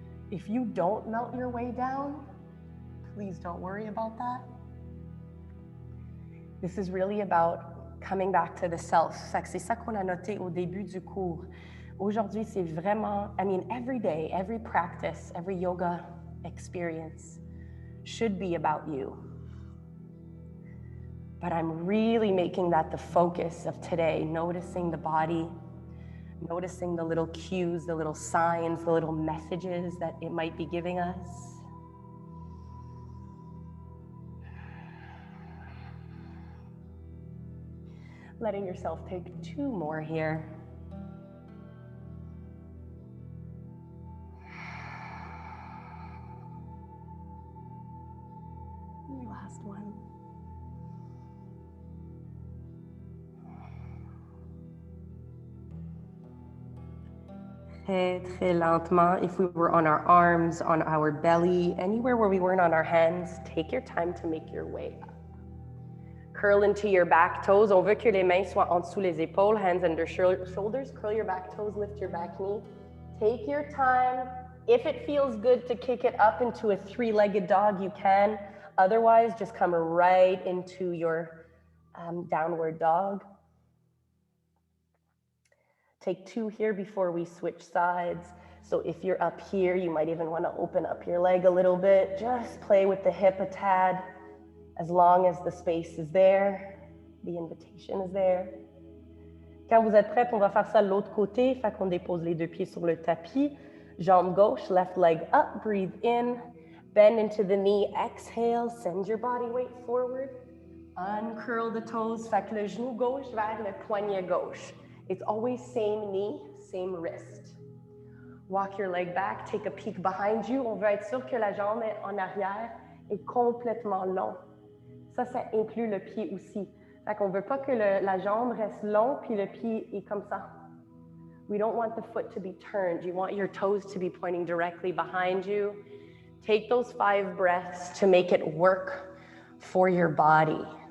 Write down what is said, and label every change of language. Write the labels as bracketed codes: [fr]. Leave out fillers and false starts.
[en] If you don't melt your way down, please don't worry about that. This is really about coming back to the self. [fr] Fait que c'est ça qu'on a noté au début du cours. Aujourd'hui, c'est vraiment, [en] every day, every practice, every yoga experience should be about you. But I'm really making that the focus of today, noticing the body, noticing the little cues, the little signs, the little messages that it might be giving us. Letting yourself take 2 more here. Last one. [fr] Très, très lentement. [en] If we were on our arms, on our belly, anywhere where we weren't on our hands, take your time to make your way up. Curl into your back toes. [fr] On veut que les mains soient en dessous les épaules, [en] hands under shoulders. Curl your back toes, lift your back knee. Take your time. If it feels good to kick it up into a 3-legged dog, you can. Otherwise, just come right into your downward dog. Take 2 here before we switch sides. So if you're up here, you might even want to open up your leg a little bit. Just play with the hip a tad. As long as the space is there, the invitation is there. [fr] Quand vous êtes prêts, on va faire ça de l'autre côté. Fait qu'on dépose les 2 pieds sur le tapis. Jambe gauche, [en] left leg up, breathe in. Bend into the knee, exhale, send your body weight forward. Uncurl the toes, [fr] fait que le genou gauche vers le poignet gauche. [en] It's always same knee, same wrist. Walk your leg back, take a peek behind you. [fr] On veut être sûr que la jambe en arrière est complètement longue. Ça inclut le pied aussi. Fait qu'on veut pas que la jambe reste longue puis le pied est comme ça. [en] We don't want the foot to be turned. You want your toes to be pointing directly behind you. Take those 5 breaths to make it work for your body.